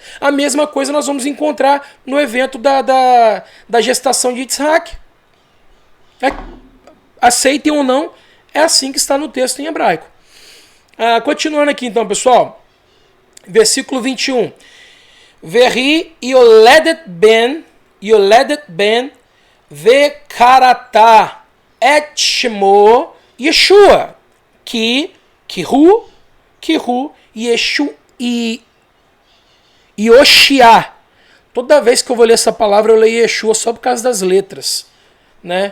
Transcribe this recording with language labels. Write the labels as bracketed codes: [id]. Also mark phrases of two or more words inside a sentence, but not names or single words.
[pt] A mesma coisa nós vamos encontrar no evento da gestação de Yitzhak. Aceitem ou não, é assim que está no texto em hebraico. Continuando aqui então, pessoal, versículo 21. [he] והיא יולדת בן וקראת את שמו ישוע, כי הוא, ישו e יושיע. [pt] Toda vez que eu vou ler essa palavra, eu leio Yeshua só por causa das letras, né?